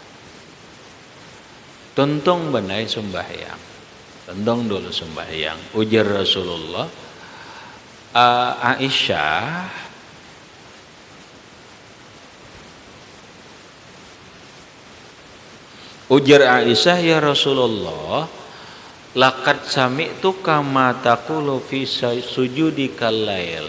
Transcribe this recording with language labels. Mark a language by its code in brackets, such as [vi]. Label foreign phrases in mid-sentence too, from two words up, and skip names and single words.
[bjn] Tuntung benai sembahyang. Tuntung dulu sembahyang. Ujar Rasulullah, Aisyah, ujar Aisyah, [ar] يا رسول الله لقد سمعت كما تقول في سجودك الليل.